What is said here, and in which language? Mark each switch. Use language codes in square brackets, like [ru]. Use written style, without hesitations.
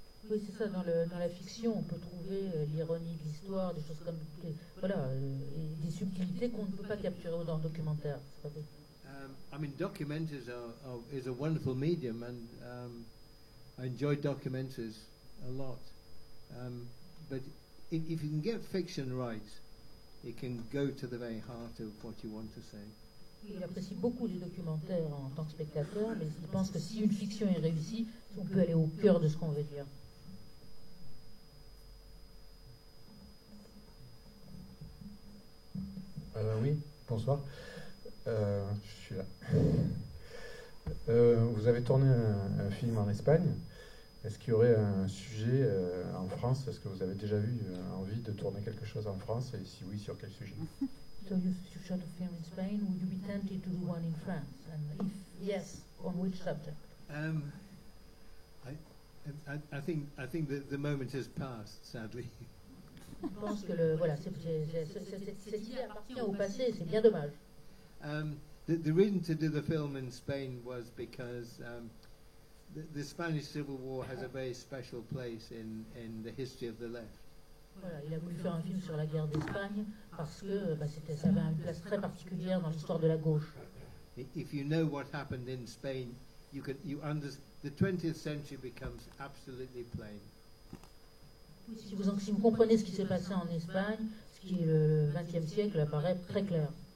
[fr] Oui, c'est ça, dans la fiction, on peut trouver l'ironie de l'histoire, des choses comme... Voilà, et des subtilités qu'on ne peut pas capturer dans le documentaire. [en] I mean, documentaries is a wonderful medium, and I enjoy documentaries a lot. But if you can get fiction right, it can go to the very heart of what you want to say. [fr] Il apprécie beaucoup les documentaires en tant que spectateur, mais il pense que si une fiction est réussie, on peut aller au cœur de ce qu'on veut dire. Oui, bonsoir. Je suis là. Vous avez tourné un film en Espagne. Est-ce qu'il y aurait un sujet en France? Est-ce que vous avez déjà eu envie de tourner quelque chose en France? Et si oui, sur quel sujet? [en] So you shot a film in Spain. Would you be tempted to do one in France? And if yes, on which subject? I think that the moment has passed, sadly. [fr] Je pense que voilà, cette idée appartient au passé, c'est bien dommage. [en] The reason to do the film in Spain was because the Spanish Civil War has a very special place in the history of the left. [fr] Voilà, il a voulu faire un film sur la guerre d'Espagne parce que ça avait une place très particulière dans l'histoire de la gauche. [en] If you know what happened in Spain, the 20th century becomes absolutely plain. [fr] Si vous comprenez ce qui s'est passé en Espagne, ce qui est le XXe siècle apparaît très clair.